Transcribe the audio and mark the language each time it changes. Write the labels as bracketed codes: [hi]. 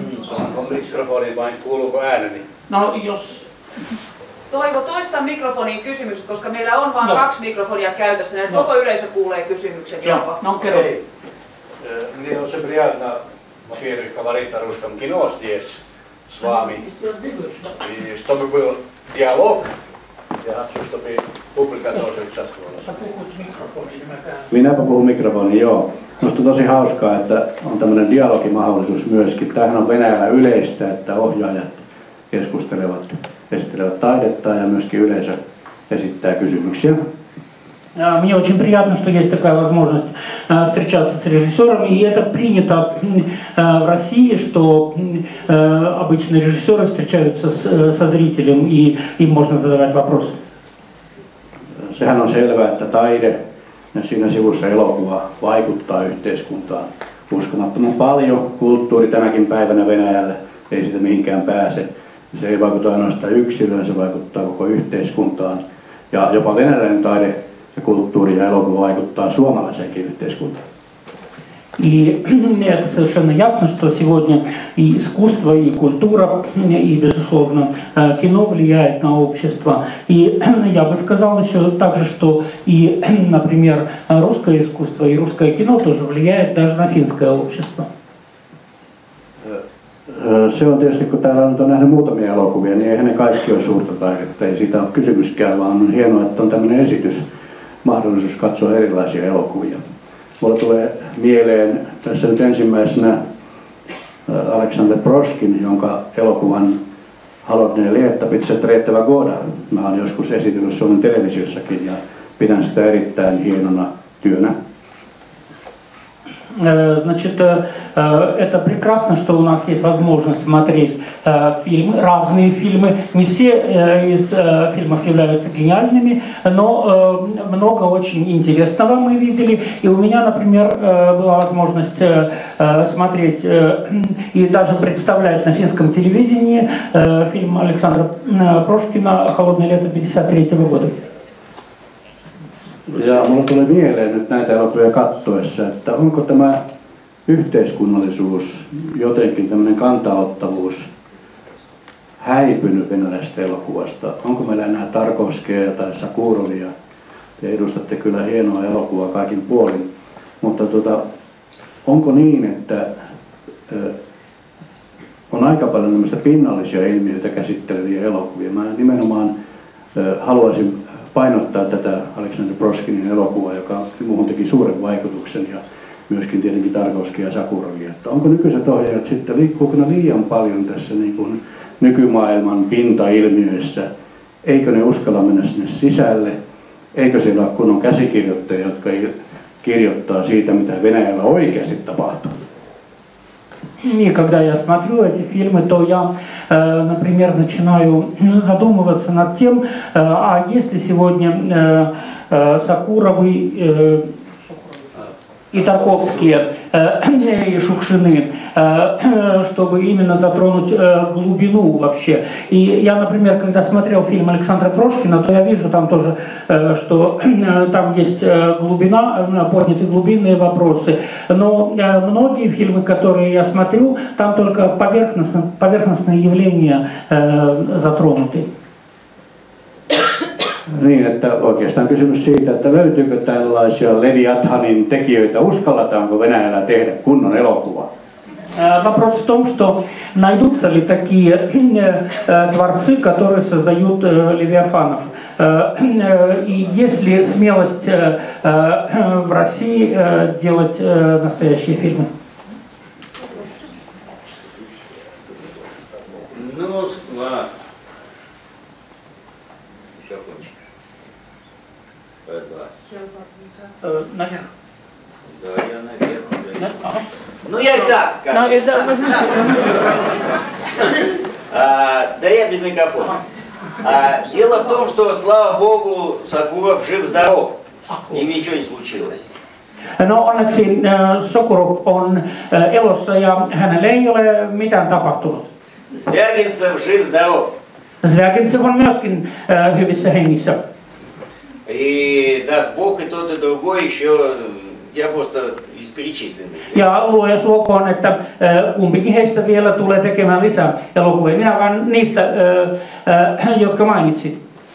[fi] Onko mikrofoni vai kuuluuko ääneni? No jos... Toivo, toista mikrofonin kysymys, koska meillä on vain 2 mikrofonia käytössä, niin koko yleisö kuulee kysymyksen. No kerro. [ru] Мне очень приятно, во-первых, говорить на русском кино здесь с вами. И чтобы был диалог, я хочу, чтобы публика тоже участвовала. [fi] Minäpä puhun mikrofoniin, joo. Minusta on tosi hauskaa, että on tämmöinen dialogimahdollisuus myöskin. Tämähän on Venäjällä yleistä, että ohjaajat keskustelevat, esittelevät taidetta ja myöskin yleisö esittää kysymyksiä. [ru] Мне очень приятно, что есть такая возможность встречаться с режиссерами, и это принято в России, что обычно режиссеры встречаются со зрителем, и им можно задавать вопросы. [fi] Sehän on selvää, että taide ja siinä sivussa elokuva vaikuttaa yhteiskuntaan uskomattoman paljon. Kulttuuri tänäkin päivänä Venäjällä ei sitä mihinkään pääse. Se ei vaikuta ainoastaan yksilöön, se vaikuttaa koko yhteiskuntaan. Ja jopa venäläinen taide ja kulttuuri ja elokuva vaikuttaa suomalaiseenkin yhteiskuntaan. [ru] И это совершенно ясно, что сегодня и искусство, и культура, и, безусловно, кино влияет на общество. И я бы сказал еще также, что и, например, русское искусство и русское кино тоже влияет даже на финское общество. [fi] Se on tietysti, kun täällä nyt on nähnyt muutamia elokuvia, niin eihän ne kaikki ole suurta taidetta. Ei siitä ole kysymyskään, vaan on hienoa, että on tämmöinen esitys, mahdollisuus katsoa erilaisia elokuvia. Mulle tulee mieleen tässä nyt ensimmäisenä Alexander Proskin, jonka elokuvan Halodne Lietta Pitsetreettävä Goda. Mä olen joskus esitellyt Suomen televisiossakin ja pidän sitä erittäin hienona työnä. [ru] Значит, это прекрасно, что у нас есть возможность смотреть фильмы, разные фильмы. Не все из фильмов являются гениальными, но много очень интересного мы видели. И у меня, например, была возможность смотреть и даже представлять на финском телевидении фильм Александра Прошкина «Холодное лето» 1953 года. [fi] Ja mulle tulee mieleen nyt näitä elokuvia katsoessa, että onko tämä yhteiskunnallisuus, jotenkin tämmöinen kantaottavuus häipynyt venäläisestä elokuvasta? Onko meillä enää Tarkovskia tai Sakurovia? Te edustatte kyllä hienoa elokuvaa kaikin puolin, mutta onko niin, että on aika paljon tämmöistä pinnallisia ilmiöitä käsitteleviä elokuvia? Mä nimenomaan haluaisin painottaa tätä Alexander Proskinin elokuvaa, joka muuhun teki suuren vaikutuksen, ja myöskin tietenkin Tarkovskia ja Sakurovia. Että onko nykyiset ohjaajat sitten, liikkuuko ne liian paljon tässä niin kuin nykymaailman pintailmiöissä? Eikö ne uskalla mennä sinne sisälle? Eikö siellä ole kunnon käsikirjoittajia, jotka kirjoittaa siitä, mitä Venäjällä oikeasti tapahtuu? [ru] И когда я смотрю эти фильмы, то я, например, начинаю задумываться над тем, а есть ли сегодня Сакуровы и Тарковские, и Шукшины, чтобы именно затронуть глубину вообще. И я, например, когда смотрел фильм Александра Прошкина, то я вижу там тоже, что там есть глубина, подняты глубинные вопросы. Но многие фильмы, которые я смотрю, там только поверхностные явления затронуты. [fi] Niin, että oikeastaan kysymys siitä, että löytyykö tällaisia Leviathanin tekijöitä, uskalletaanko Venäjällä tehdä kunnon elokuva? [ru] Вопрос в том, что найдутся ли такие творцы, которые создают Левиафанов. И есть ли смелость в России делать настоящие фильмы? Ну, ладно. Еще кончик. Наверх. Да, я наверх. Ну, я и так скажу. Да я без микрофона. Дело в том, что, слава богу, Сокуров жив-здоров. И ничего не случилось. [fi] No onneksi Sokurov on elossa ja hänelle ei ole mitään tapahtunut. [ru] Звягинцев жив-здоров. [fi] Звягинцев on myöskin hyvissä hengissä. [ru] И даст Бог и тот, и другой еще, я просто из перечисленных. [fi] Ja luoja suokoon, että kumpikin heistä vielä tulee tekemään lisää elokuvia. Minä vaan niistä, jotka mainitsit.